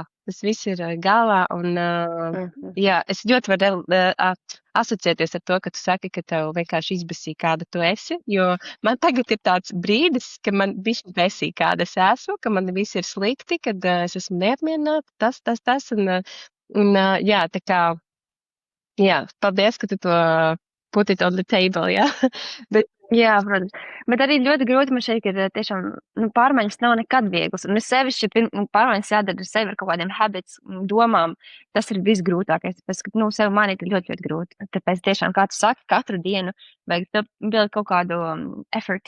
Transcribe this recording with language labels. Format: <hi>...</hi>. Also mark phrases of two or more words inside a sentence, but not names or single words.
<lv>Tas viss ir galvā, un, jā, es ļoti varu asociēties ar to, ka tu saki, ka tev vienkārši izbesī, kāda tu esi, jo man tagad ir tāds brīdis, ka man bišķi besī, kāda es esmu, ka man viss ir slikti, kad es esmu neapmierināta, tas, un, jā, tā kā, jā, paldies, ka tu to</lv> <en>put it on the table,</en> <lv>jā, bet, jā, protams. Bet arī ļoti grūti man šeit, ka tiešām pārmaiņas nav nekad vieglas. Un es sevišķi pārmaiņas jādara ar sevi ar kaut kādiem habits, domām. Tas ir visgrūtākais. Tāpēc, ka sev manīt ir ļoti, ļoti grūti. Tāpēc tiešām, kā tu saki, katru dienu vajag bilēt kaut kādu effort.</lv>